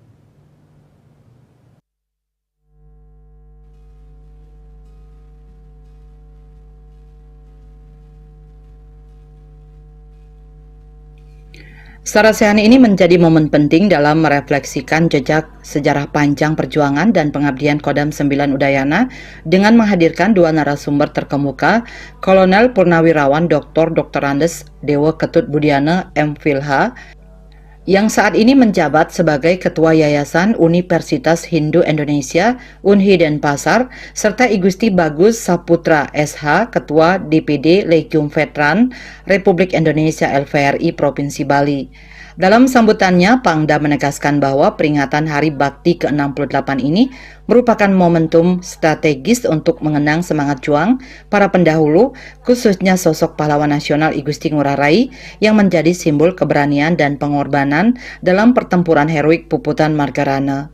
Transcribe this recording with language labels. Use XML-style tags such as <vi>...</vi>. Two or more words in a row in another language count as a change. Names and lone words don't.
<id>Sarasehan ini menjadi momen penting dalam merefleksikan jejak sejarah panjang perjuangan dan pengabdian Kodam 9 Udayana dengan menghadirkan 2 narasumber terkemuka, Kolonel Purnawirawan Dr. Andes Dewa Ketut Budiana MPhilH, yang saat ini menjabat sebagai Ketua Yayasan Universitas Hindu Indonesia Unhi Denpasar, serta I Gusti Bagus Saputra SH, Ketua DPD Legium Veteran Republik Indonesia LVRI Provinsi Bali. Dalam sambutannya, Pangdam menegaskan bahwa peringatan Hari Bakti ke-68 ini merupakan momentum strategis untuk mengenang semangat juang para pendahulu, khususnya sosok pahlawan nasional I Gusti Ngurah Rai yang menjadi simbol keberanian dan pengorbanan dalam pertempuran heroik Puputan Margarana.</id>